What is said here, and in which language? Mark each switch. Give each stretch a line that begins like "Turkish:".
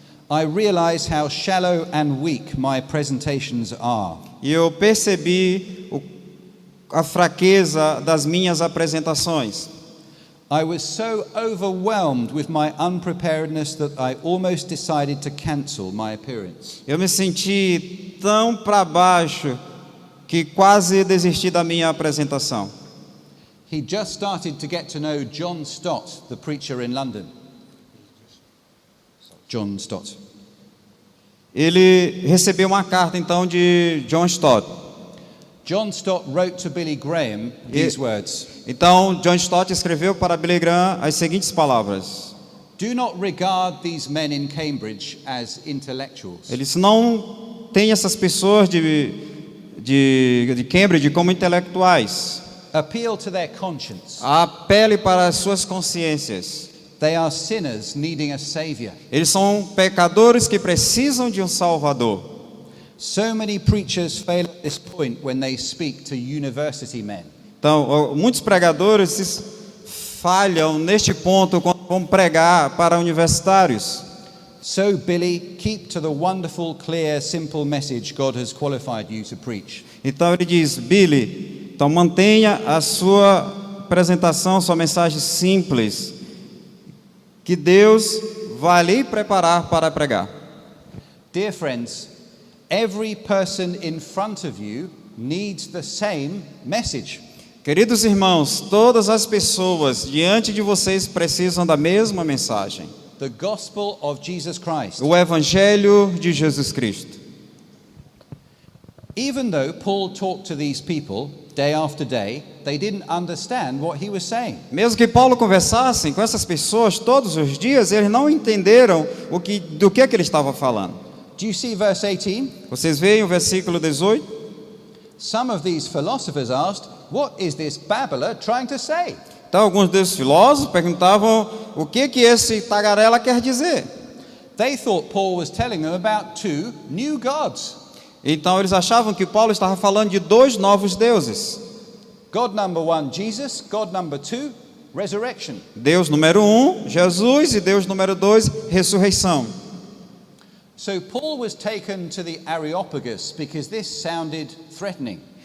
English: I realize how shallow and weak my presentations are.
Portuguese: E eu percebi a fraqueza das minhas apresentações.
English: I was so overwhelmed with my unpreparedness that I almost decided to cancel my appearance.
Portuguese: Eu me senti tão para baixo que quase desisti da minha apresentação.
English: He just started to get to know John Stott, the preacher in London.
Portuguese: John Stott. Ele recebeu uma carta então de John Stott.
English: John Stott wrote to Billy Graham these words:
Portuguese: Então John Stott escreveu para Billy Graham as seguintes palavras:
English: Do not regard these men in Cambridge as intellectuals.
Portuguese: Eles não têm essas pessoas de Cambridge como intelectuais.
English: Appeal to their conscience.
Portuguese: Apele para as suas consciências.
English: They are sinners needing a savior.
Portuguese: Eles são pecadores que precisam de um Salvador.
English: So many preachers fail at this point when they speak to university men.
Portuguese: Então, muitos pregadores falham neste ponto quando vão pregar para universitários.
English: So, Billy, keep to the wonderful, clear, simple message God has qualified you to preach.
Portuguese: Então ele diz: Billy, então mantenha a sua apresentação, sua mensagem simples, que Deus vai lhe preparar para pregar.
English: Dear friends, every person in front of you needs the same message.
Portuguese: Queridos irmãos, todas as pessoas diante de vocês precisam da mesma mensagem.
English: The gospel of Jesus Christ.
Portuguese: O evangelho de Jesus Cristo.
English: Even though Paul talked to these people day after day, they didn't understand what he was saying.
Portuguese: Mesmo que Paulo conversasse com essas pessoas todos os dias, eles não entenderam do que ele estava falando.
English: Do you see verse 18?
Portuguese: Vocês veem o versículo 18?
English: Some of these philosophers asked, what is this babbler trying to say?
Portuguese: Então alguns desses filósofos perguntavam o que esse tagarela quer dizer.
English: They thought Paul was telling them about two new gods.
Portuguese: Então eles achavam que Paulo estava falando de dois novos deuses.
English: God number one, Jesus. God number two, resurrection.
Portuguese: Deus número 1, Jesus, e Deus número 2, ressurreição.
English: So Paul was taken to the Areopagus because this sounded threatening.